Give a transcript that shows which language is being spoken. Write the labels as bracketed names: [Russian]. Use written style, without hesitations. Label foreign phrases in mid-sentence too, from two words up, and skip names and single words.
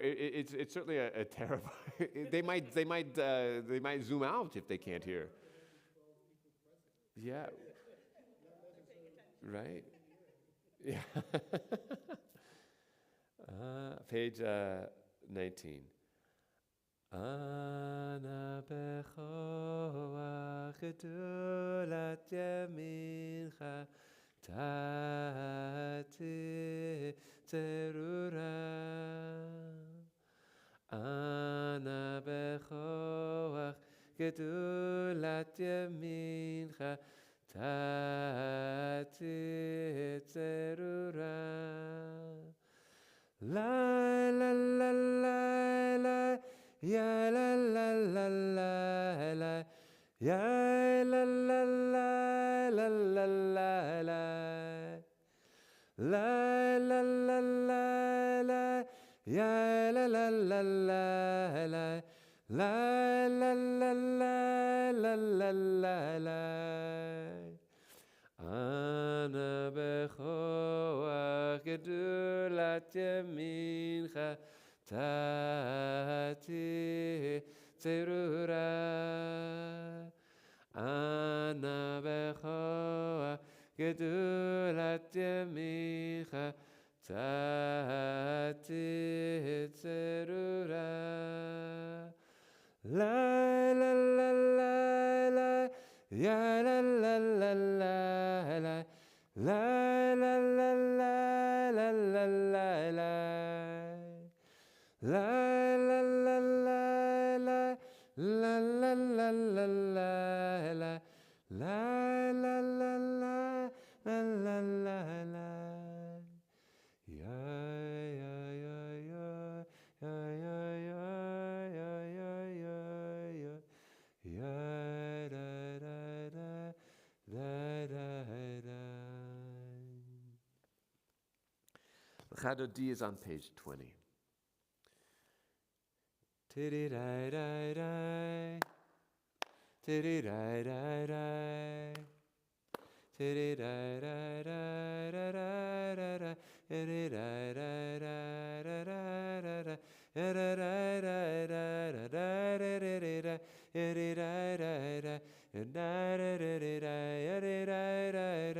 [English] It's certainly a terrible. they might zoom out if they can't hear. Yeah. Right. Yeah. Page 19. [Hebrew] אנא בכח גדולת ימינך תתיר צרורה. אנא בכח גדולת ימינך תתיר צרורה. La la la la la, ya la la la la la, ya la la la la la la la, la la la la la, ya la la la la la, la la la la la la la la. אנא בכח גדולת ימינך תתיר צרורה. אנא בכח גדולת ימינך תתיר צרורה. La la la la la, ya la la la la la, la la la la la la la la, la la la la la, la la la la la la, la la la la la la la la. Ya ya ya ya ya ya ya ya ya ya ya ya da da da da da da. [English] Chadod D is on page 20. Tiddy di di di, tiddy di di di, tiddy di di di di di di, tiddy di di di di di.